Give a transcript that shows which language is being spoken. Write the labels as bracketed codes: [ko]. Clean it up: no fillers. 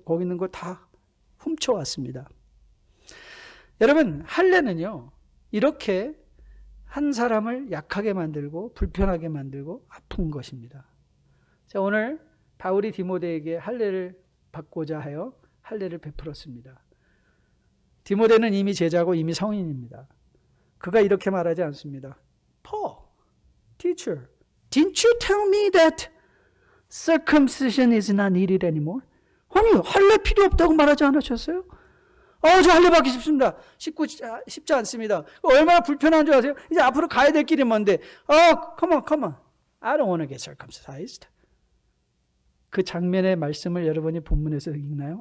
[ko] 거기 있는 거 다 훔쳐왔습니다. 여러분, 할례는요, 이렇게 한 사람을 약하게 만들고 불편하게 만들고 아픈 것입니다. 자, 오늘 바울이 디모데에게 할례를 받고자 하여 할례를 베풀었습니다. 디모데는 이미 제자고 이미 성인입니다. 그가 이렇게 말하지 않습니다. [en] Paul, teacher, didn't you tell me that circumcision is not needed anymore? [ko] 아니, 할례 필요 없다고 말하지 않으셨어요? 저 할례 받기 쉽습니다. 쉽지 않습니다. 얼마나 불편한 줄 아세요? 이제 앞으로 가야 될 길이 뭔데? [en] Come on. I don't want to get circumcised. [ko] 그 장면의 말씀을 여러분이 본문에서 읽나요?